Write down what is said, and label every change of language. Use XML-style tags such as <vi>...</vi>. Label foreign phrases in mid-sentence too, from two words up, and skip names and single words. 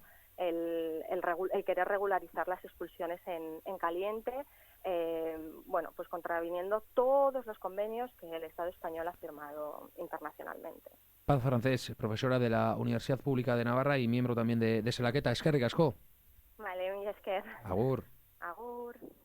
<es>El querer regularizar las expulsiones en caliente, bueno, pues contraviniendo todos los convenios que el Estado español ha firmado internacionalmente. Paz Francés, profesora de la Universidad Pública de Navarra y miembro también de Selaqueta.</es> <eu>Eskerrik asko. Vale, mi esker. Agur. Agur.</eu>